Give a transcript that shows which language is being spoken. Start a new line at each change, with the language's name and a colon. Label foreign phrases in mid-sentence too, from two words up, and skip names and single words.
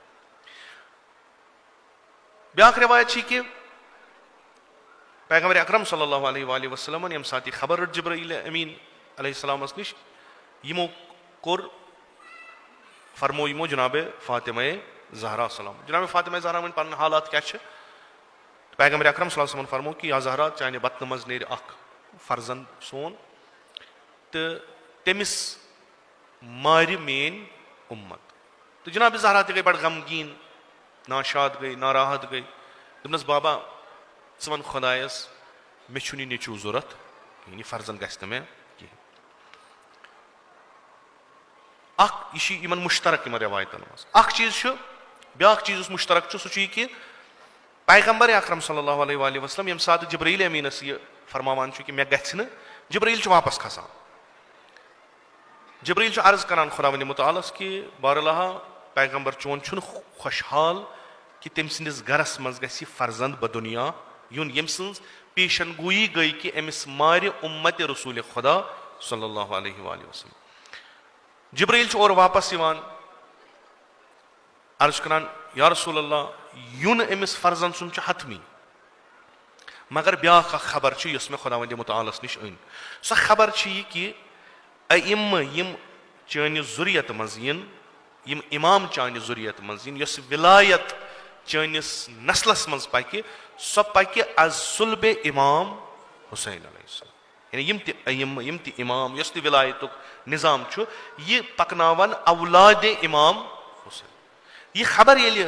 Kashmiri: ब्या रवायत कि पैगम्बर अकरम
Arabic: صلى الله عليه وسلم
Kashmiri: यम साथ खबर जिब्राईल अमीन अलैहिस्सलामस निश यमो कोर फरमो यमो जनाब फातिमा ज़हरा सलाम जनाब फातिमा ज़हरा वन पन हालात क्या पैगम्बर अकरम
Arabic: صلى الله عليه وسلم
Kashmiri: फरमो कि या ज़हरा चाने बतन मज नेर अख फर्जन सोन तो तमिस मार मेन उम्मत तो जनाब ज़हरा गई बड़ गमगीन नाशाद गई नाराहत गई दस बाबा वन खुदायस मे नेचु जरूरत यह फर्जन गि मे कहें यह मुश्तरक इन रवायतन मज चीज ब्या चीज मुश्तरक सह कि पैगम्बर अकरम
Arabic: صلى الله عليه
Kashmiri: वसल्लम यम सात जिब्राईल अमीनस यह फरमावान कि मे गि जिब्राईल वापस खसान जिब्राईल अर्ज करान खुदावंद मुतआलस कि बारलाहा पैगम्बर चोन खुशहाल कि तम सस गरस मज गि फर्जंद बदुनिया यून यम सज पेशन गोई गई कि अमिस मार उम्मत रसूल खुदा
Arabic: صلى الله عليه وسلم
Kashmiri: जिब्राईल और वापस अर्ज करान
Arabic: يا رسول الله
Kashmiri: यून अमिस फर्जन सुन हतमी मगर ब्या खबर मे खुदावंद मुतआलस निश अन सो खबर यह कि अइम्म यम चान जुरियत मज यम इमाम चान जुरियत मज विलायत चानिस नस्लस मज पकि सो पकि अज सुल्बे इमाम हुसैन अलैहिस्सलाम यानी यम ति इमाम यस विलायत निज़ाम यह पकनावन औलाद इमाम हुसैन यह खबर ये